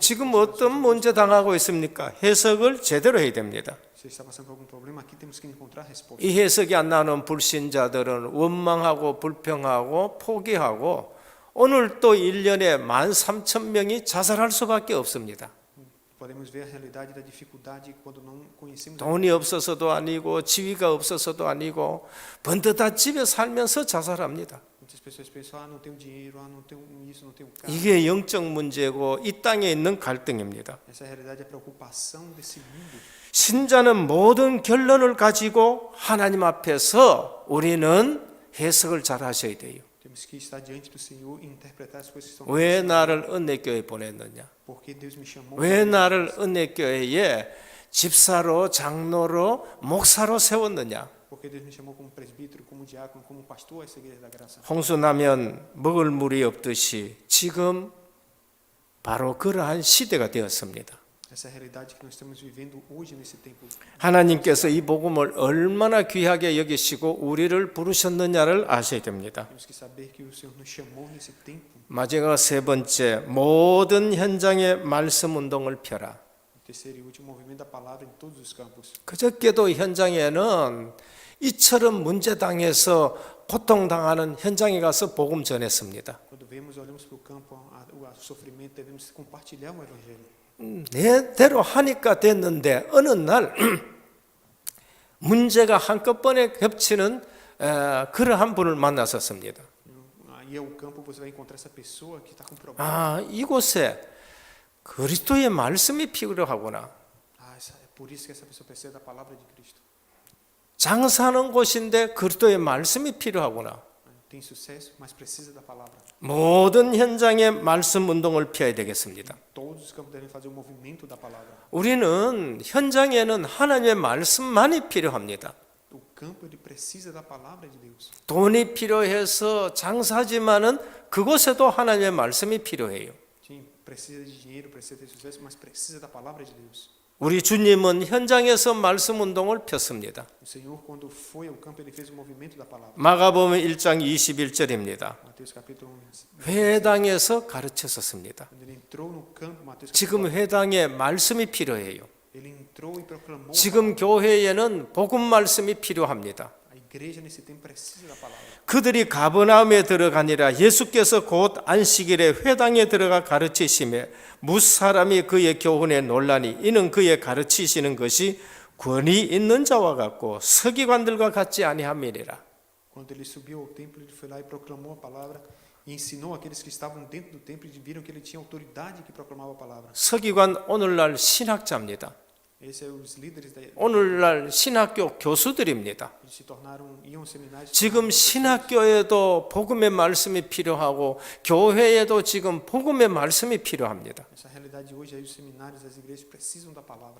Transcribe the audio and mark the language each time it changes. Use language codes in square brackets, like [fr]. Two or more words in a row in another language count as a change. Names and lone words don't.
[ko] 지금 어떤 문제 당하고 있습니까? 해석을 제대로 해야 됩니다. [pt] se está passando por algum problema, aqui temos que encontrar resposta. [ko] 이 해석이 안 나오는 불신자들은 원망하고 불평하고 포기하고 오늘 또 1년에 13,000명이 자살할 수밖에 없습니다. [pt] Podemos ver a realidade da dificuldade quando não conhecemos a [ko] 돈이 없어서도 아니고 지위가 없어서도 아니고 번듯한 집에 살면서 자살합니다. [pt] Muitas pessoas pensam, não tenho dinheiro, não tenho isso, não tenho carro. [ko] 이게 영적 문제고 이 땅에 있는 갈등입니다. [pt] Essa realidade é a preocupação desse mundo. [ko] 신자는 모든 결론을 가지고 하나님 앞에서 우리는 해석을 잘 하셔야 돼요. [pt] Temos que estar diante do Senhor e interpretar as coisas que estão [ko] 왜 나를 은혜교회에 보냈느냐? [pt] Porque Deus me chamou. [ko] 왜 나를 은혜교회에 집사로, 장로로, 목사로 세웠느냐? [pt] Porque Deus me chamou como presbítero, como diácono, como pastor a essa igreja da graça. [ko] 홍수나면 먹을 물이 없듯이 지금 바로 그러한 시대가 되었습니다. [pt] Essa é a realidade que nós estamos vivendo hoje nesse tempo. [ko] 하나님께서 이 복음을 얼마나 귀하게 여기시고 우리를 부르셨느냐를 아셔야 됩니다. [pt] Temos que saber que o Senhor nos chamou nesse tempo. [ko] 마지막 세 번째, 모든 현장에 말씀 운동을 펴라. [pt] O terceiro e último movimento da palavra em todos os campos. [ko] 그저께도 현장에는 이처럼 문제당해서 고통당하는 현장에 가서 복음 전했습니다. [pt] Quando vemos, olhamos para o campo, o sofrimento, devemos compartilhar o evangelho. [ko] 내대로 하니까 됐는데 어느 날 문제가 한꺼번에 겹치는 그러한 분을 만났었습니다. [pt] Aí ao campo você vai encontrar essa pessoa que está com problema. [ko] 아, 이곳에 그리스도의 말씀이 필요하구나. [pt] É por isso que essa pessoa precisa da palavra de Cristo. [ko] 장사하는 곳인데 그리스도의 말씀이 필요하구나. [pt] Tem sucesso, mas precisa da palavra. [ko] 모든 현장에 말씀 운동을 펴야 되겠습니다. [pt] Todos os campos devem fazer o movimento da palavra. [ko] 우리는 현장에는 하나님의 말씀만이 필요합니다. [pt] O campo ele precisa da palavra de Deus. [ko] 돈이 필요해서 장사하지만은 그곳에도 하나님의 말씀이 필요해요. [pt] Sim, precisa de dinheiro, precisa ter sucesso, mas precisa da palavra de Deus. [ko] 우리 주님은 현장에서 말씀 운동을 폈습니다. [pt] O Senhor, quando foi ao campo, ele fez o movimento da palavra. [ko] 마가복음 1장 21절입니다. [pt] Mateus capítulo 1. [ko] 회당에서 가르쳤었습니다. [pt] Quando ele entrou no campo, Mateus [ko] 지금 [pt] capítulo [ko] 회당에 말씀이 필요해요. [pt] 1, ele entrou e proclamou. [ko] 지금 교회에는 복음 말씀이 필요합니다. [pt] A igreja nesse tempo precisa da palavra. [ko] 그들이 가버나움에 들어가니라 예수께서 곧 안식일에 회당에 들어가 가르치시매 무사람이 그의 교훈에 놀라니 이는 그의 가르치시는 것이 권위 있는 자와 같고 서기관들과 같지 아니함이니라. [pt] Quando ele subiu ao templo, ele foi lá e proclamou a palavra e ensinou aqueles que estavam dentro do templo e viram que ele tinha autoridade que proclamava a palavra. [ko] 서기관 오늘날 신학자입니다. [pt] Esses são os líderes da [ko] 오늘날 신학교 교수들입니다. [pt] eles se tornaram iam aos seminários. [ko] 지금 신학교에도 복음의 말씀이 필요하고 교회에도 지금 복음의 말씀이 필요합니다. [pt] Essa realidade hoje aí os seminários, as igrejas precisam da palavra.